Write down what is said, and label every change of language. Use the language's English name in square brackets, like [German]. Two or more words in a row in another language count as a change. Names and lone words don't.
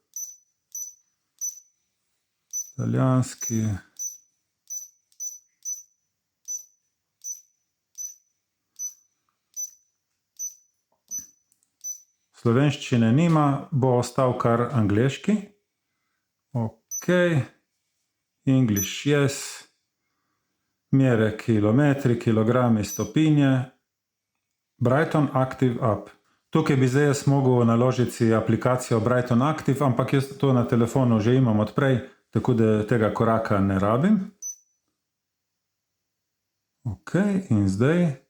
[Slovenian] Italijanski. Slovenščine nima, bo ostal kar angleški. [English] Ok. English, yes. [Slovenian] Mjere kilometri, kilogrami, stopinje. Brighton Active App. Tukaj bi zdaj jaz mogel naložiti si aplikacijo Brighton Active, ampak jaz to na telefonu že imam odprej, tako da tega koraka ne rabim. Ok, in zdaj.